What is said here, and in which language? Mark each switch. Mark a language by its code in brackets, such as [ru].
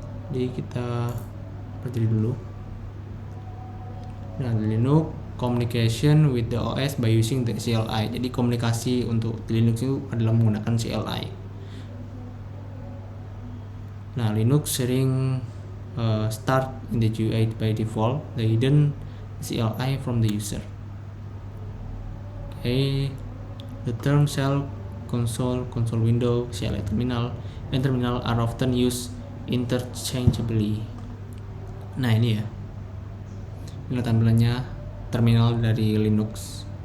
[id] Jadi kita berdiri dulu. [en] Nah, Linux communication with the OS by using the CLI. [id] Jadi komunikasi untuk Linux itu adalah menggunakan CLI. [en] Nah, Linux sering start in the GUI by default the hidden CLI from the user. Okay, the term shell, console window, CLI terminal, and terminal are often used interchangeably. [id] Nah, ini ya, ini tampilannya terminal dari Linux.